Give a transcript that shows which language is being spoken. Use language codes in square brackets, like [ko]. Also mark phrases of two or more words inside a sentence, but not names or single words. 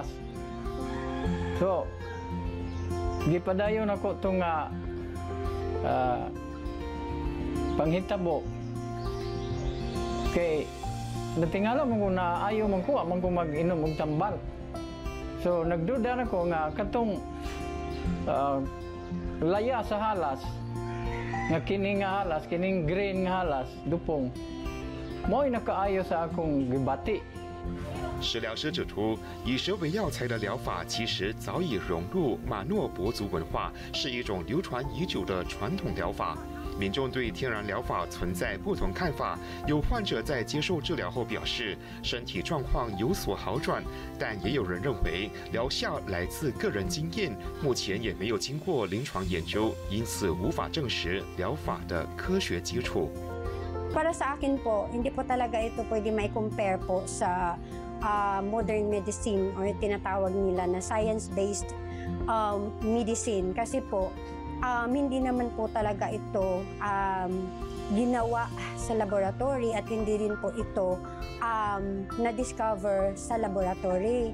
[ceb] So gipadayon ako to nga panghitabo kay natingala mo ko na ayaw man ko mag-inom og tambal. So nagduda na ko nga katong laya sa halas nga kining halas, kining green nga halas dupong mo'y nakaayo sa akong gibati. [zh] 食疗师指出，以蛇为药材的疗法其实早已融入马诺博族文化，是一种流传已久的传统疗法。民众对天然疗法存在不同看法，有患者在接受治疗后表示身体状况有所好转，但也有人认为疗效来自个人经验，目前也没有经过临床研究，因此无法证实疗法的科学基础。 [tl] Para sa akin po, hindi po talaga ito pwede may compare po sa [en] modern medicine [tl] or tinatawag nila na [en] science-based medicine [tl] kasi po hindi naman po talaga ito ginawa sa laboratory at hindi rin po ito na-discover sa laboratory.